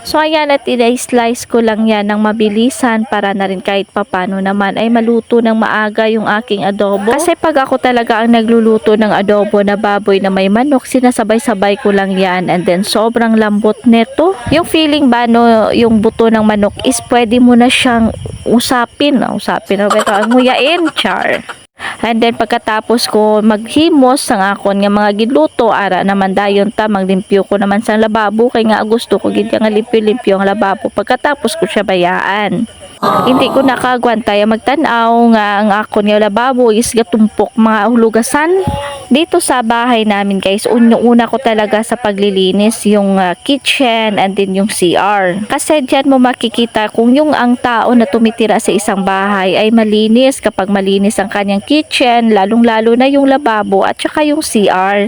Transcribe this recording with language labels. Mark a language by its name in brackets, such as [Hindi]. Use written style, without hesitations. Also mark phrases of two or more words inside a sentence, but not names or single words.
[Filipino] So ayan, at i-slice ko lang yan ng mabilisan para na rin kahit papano naman ay maluto ng maaga yung aking adobo. Kasi pag ako talaga ang nagluluto ng adobo na baboy na may manok, sinasabay-sabay ko lang yan [English] and then [Filipino] sobrang lambot neto. Yung feeling ba no, yung buto ng manok is pwede mo na siyang usapin na beto, nguyain, char. [English] And then [Hiligaynon] pagkatapos ko maghimos sang akon nga mga giluto, ara naman dayon ta maglimpyo ko naman sa lababo kay nga gusto ko gid nga limpyo-limpyo ang lababo pagkatapos ko siya bayaan. Hindi ko nakagwantay magtanaw nga ang akon nga lababo is gatumpok mga hulugasan. [Filipino] Dito sa bahay namin guys, una ko talaga sa paglilinis yung kitchen [English] and then [Filipino] yung CR. Kasi dyan mo makikita kung yung ang tao na tumitira sa isang bahay ay malinis kapag malinis ang kanyang kitchen, lalong-lalo na yung lababo at saka yung CR.